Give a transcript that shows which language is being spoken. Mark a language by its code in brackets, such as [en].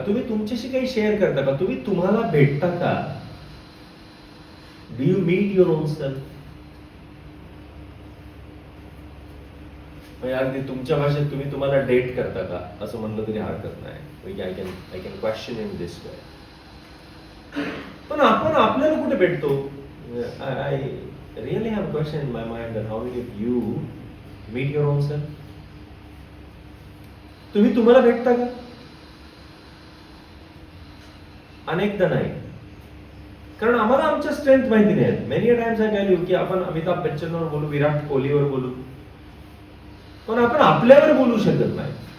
[mr] तुम्ही तुमच्याशी काही शेअर करता का? तुम्ही तुम्हाला भेटता का? [en] Do you meet your own self? [mr] अगदी तुमच्या भाषेत तुम्ही तुम्हाला डेट करता का असं म्हणलं तरी हरकत नाही. [en] I can question in this way. [mr] पण आपण आपल्याला कुठे भेटतो? [en] I really have question in my mind that how many of you meet your own self? [mr] तुम्ही तुम्हाला भेटता का? अनेकदा नाही. कारण आम्हाला आमच्या स्ट्रेंथ माहिती नाही. [en] many times I tell you [mr] की आपण अमिताभ बच्चनवर बोलू, विराट कोहलीवर बोलू, पण आपण आपल्यावर बोलू शकत नाही.